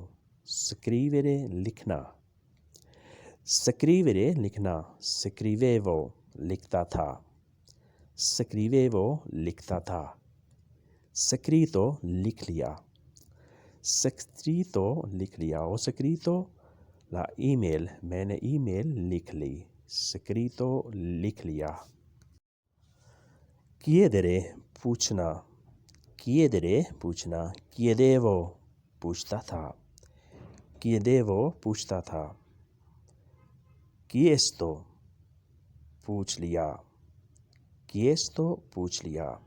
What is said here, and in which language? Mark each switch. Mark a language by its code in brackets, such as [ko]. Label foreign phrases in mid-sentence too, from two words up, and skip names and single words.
[hi] scrivere लिखना, scrivere लिखना, scrivevo लिखता था, scrivevo लिखता था। scritto लिख लिया, scritto लिख लिया, [it] ho scritto la email [hi] मैंने email लिख ली, scritto लिख लिया। chiedere पूछना, chiedere पूछना, chiedevo पूछता था, chiedevo पूछता था। chiesto पूछ लिया, chiesto पूछ लिया।